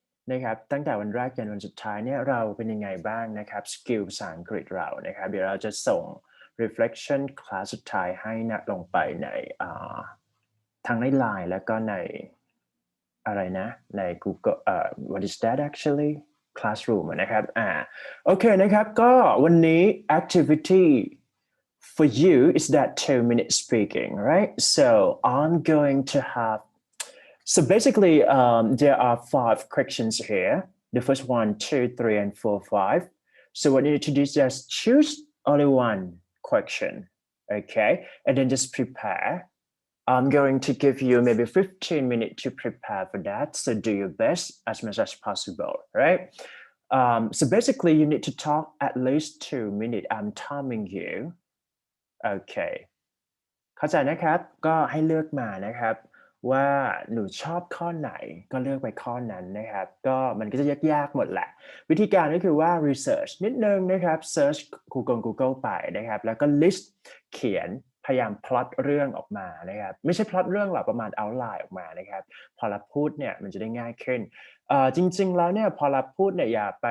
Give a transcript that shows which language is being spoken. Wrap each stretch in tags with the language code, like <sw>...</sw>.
<th>นะครับตั้งแต่วันแรกยันวันสุดท้ายเนี่ยเราเป็นยังไงบ้างนะครับสกิลภาษาอังกฤษเรานะครับเดี๋ยวเราจะส่ง reflection คลาสสุดท้ายให้นะลงไปในทั้งใน Line แล้วก็ในอะไรนะใน Google</th> <en>what is that actually</en> <th>classroom นะครับโอเคนะครับก็วันนี้</th> <en>activity for you is that 2-minute speaking, right? So I'm going to have so basically there are 5 questions here. The first 1, 2, 3, and 4, 5. So what you need to do is just choose only one question, okay? And then just prepare. I'm going to give you maybe 15 minutes to prepare for that. So do your best as much as possible, right? So basically you need to talk at least 2 minutes. I'm timing you. Okay.</en> <th>เข้าใจนะครับก็ให้เลือกมานะครับว่าหนูชอบข้อไหนก็เลือกไปข้อนั้นนะครับก็มันก็จะยากๆหมดแหละวิธีการก็คือว่า research นิดนึงนะครับ search Google ไปนะครับแล้วก็ list เขียนพยายาม plot เรื่องออกมานะครับไม่ใช่ plot เรื่องหรอกประมาณ outline ออกมานะครับพอเราพูดเนี่ยมันจะได้ง่ายขึ้นจริงๆแล้วเนี่ยพอเราพูดเนี่ยอย่า</th>